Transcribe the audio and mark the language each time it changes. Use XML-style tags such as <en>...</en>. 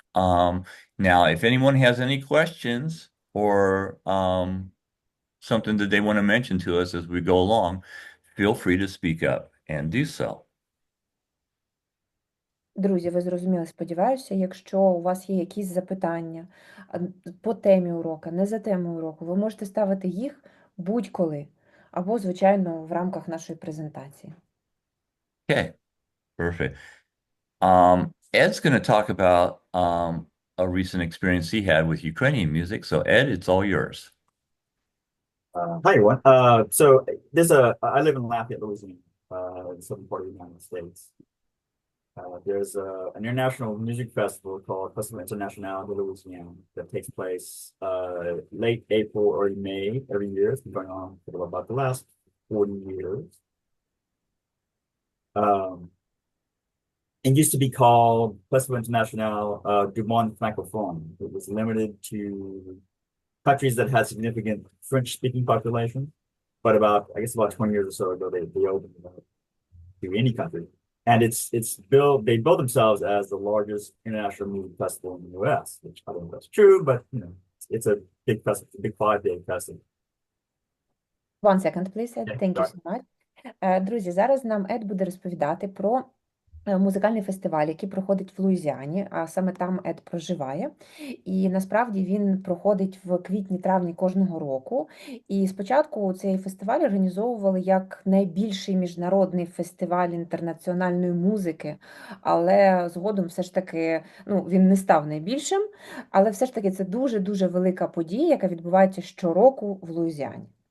<en>Now, if anyone has any questions or something that they want to mention to us as we go along, feel free to speak up and do so.</en> <uk>Друзі, ви зрозуміли, сподіваюся, якщо у вас є якісь запитання по темі уроку, не за темою уроку, ви можете ставити їх будь-коли, або, звичайно, в рамках нашої презентації.</uk> <en>Okay, perfect. Ed's going to talk about a recent experience he had with Ukrainian music. So Ed, it's all yours. Hi, everyone. So I live in Lafayette, Louisiana, the southern part of the United States. There's an international music festival called Festival International de Louisiana that takes place late April, early May every year. It's been going on for about the last 40 years. It used to be called Festival International du Monde Francophone. It was limited to countries that had significant French-speaking population, but I guess about 20 years or so ago, they opened it up to any country. And they build themselves as the largest international music festival in the US, which I don't know if that's true, but it's a big festival, it's a big 5-day festival. 1 second, please, Ed. Yeah, Thank you sorry. so much.</en> <uk>Друзі, зараз нам Ед буде розповідати про музикальний фестиваль, який проходить в Луїзіані, а саме там Ед проживає. І насправді він проходить в квітні-травні кожного року. І спочатку цей фестиваль організовували як найбільший міжнародний фестиваль інтернаціональної музики, але згодом все ж таки, він не став найбільшим, але все ж таки це дуже-дуже велика подія, яка відбувається щороку в Луїзіані.</uk>